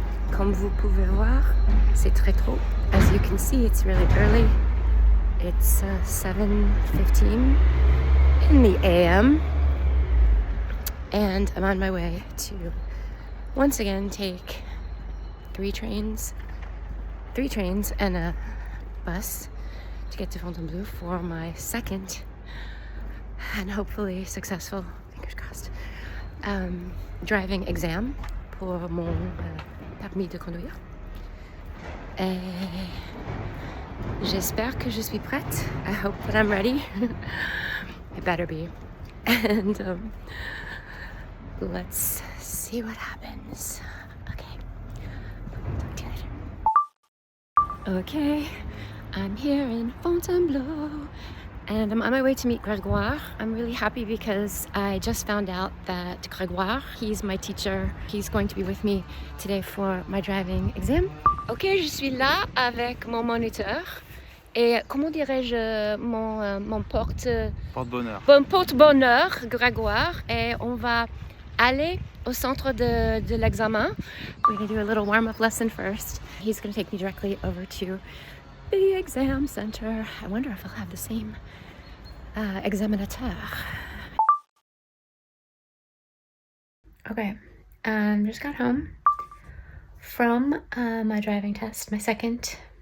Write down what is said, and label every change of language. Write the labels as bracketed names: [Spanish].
[French] Comme vous pouvez voir, c'est très tôt. [English] As you can see, it's really early. It's 7:15 in the AM, and I'm on my way to once again take 3 trains and a bus to get to Fontainebleau for my second and hopefully successful, fingers crossed, driving exam [French] pour mon permis de conduire. Et j'espère que je suis prête. [English] I hope that I'm ready. It better be. And let's see what happens. Okay. Talk to you later. Okay. I'm here in Fontainebleau. And I'm on my way to meet Grégoire. I'm really happy because I just found out that Grégoire, he's my teacher. He's going to be with me today for my driving exam. [French] Ok, je suis là avec mon moniteur. Et comment dirais-je mon Porte-bonheur. Bon porte-bonheur, Grégoire. Et on va aller au centre de l'examen. [English] We're going to do a little warm-up lesson first. He's going to take me directly over to the exam center. I wonder if I'll have the same examinateur. Okay, just got home from my driving test, my second.